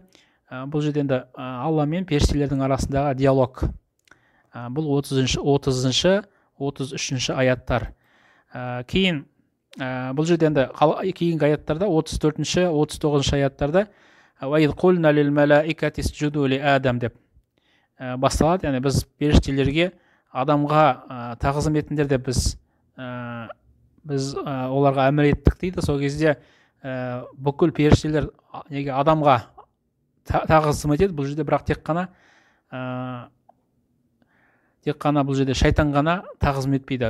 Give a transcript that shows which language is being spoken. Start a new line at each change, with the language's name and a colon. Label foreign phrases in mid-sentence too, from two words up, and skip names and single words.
Kazakh: Бұл жерде енді Алла мен періштелердің арасындағы диалог. Бұл 30-33 аяттар. Кейін бұл жерде енді кейінгі аяттарда 34-39 аяттарда
Arabic: وَإِذْ قُلْنَا لِلْمَلَائِكَةِ اسْجُدُوا لِآدَمَ
Kazakh: деп басталады. Яғни біз періштелерге, адамға тағзым етіңдер деп біз оларға әмір еттік дейді. Сол кезде бүкіл періштелер неге адамға тағзым етеді. Бұл жерде бірақ тек қана бұл жерде шайтан ғана тағзым етпейді.